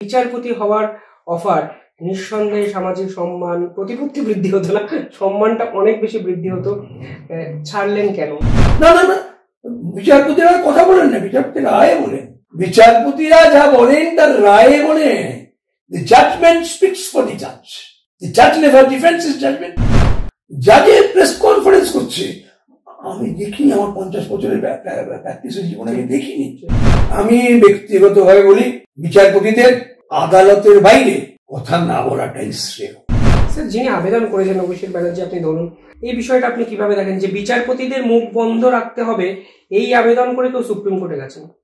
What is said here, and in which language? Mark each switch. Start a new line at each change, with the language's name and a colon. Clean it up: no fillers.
Bangla: বিচারপতি হওয়ার অফার নিঃসন্দেহে সামাজিক সম্মান প্রতিপত্তি বৃদ্ধি হতো না, সম্মানটা অনেক বেশি বৃদ্ধি হতো, ছাড়লেন কেন? না না না, বিচারপতিরা কথা বলেন না, বিচারপতি রায়ে বলেন। বিচারপতিরা যা বলেন তার রায়ে বলেন।
English: The judgment speaks for the judge. The judge never defends his judgment.
Bangla: জাজের press conference করছে, আমি দেখিনি, আমার 50 বছরের প্র্যাকটিসের জীবনে আমি দেখিনি। আমি ব্যক্তিগতভাবে বলি, বিচারপতিদের আদালতের বাইরে কথা না বলাটাই শ্রেয়। স্যার, যিনি আবেদন করেছেন অভিষেক ব্যানার্জি, আপনি ধরুন, এই বিষয়টা আপনি কিভাবে দেখেন যে বিচারপতিদের মুখ বন্ধ রাখতে হবে, এই আবেদন করে কেউ সুপ্রিম কোর্টে গেছেন?